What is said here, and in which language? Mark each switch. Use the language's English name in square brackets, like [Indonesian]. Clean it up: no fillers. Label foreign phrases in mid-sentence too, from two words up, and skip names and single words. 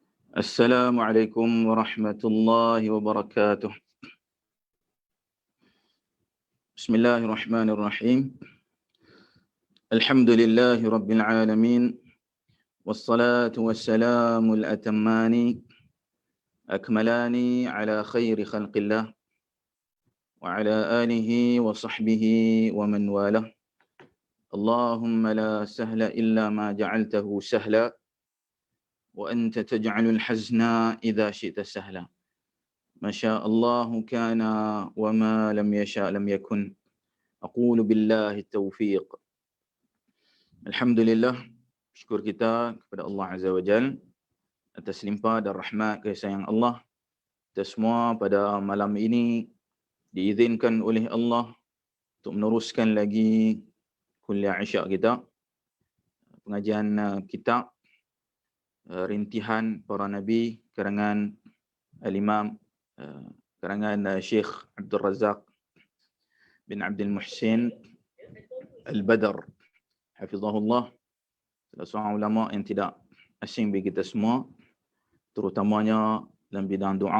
[Arabic] السلام عليكم ورحمة الله وبركاته. بسم الله الرحمن الرحيم. الحمد لله رب العالمين. والصلاة والسلام الأتمان الأكملان على خير خلق الله وعلى آله وصحبه ومن والاه. اللهم لا سهل إلا ما جعلته سهلا وأنت تجعل الحزن إذا شئت سهلا. ما شاء الله كان وما لم يشأ لم يكن. أقول بالله توفيق. [Malay] Alhamdulillah, syukur kita kepada [Arabic] الله عز وجل [Malay] atas limpah dan rahmat kasih sayang Allah. Kita semua pada malam ini diizinkan oleh Allah untuk meneruskan lagi kuliah Isyak kita, pengajian kitab Rintihan Para Nabi karangan Al-Imam karangan Syekh Abdul Razak bin Abdul Muhsin Al-Badr hafizahullah, salah seorang ulama yang tidak asing bagi kita semua, terutamanya dalam bidang doa.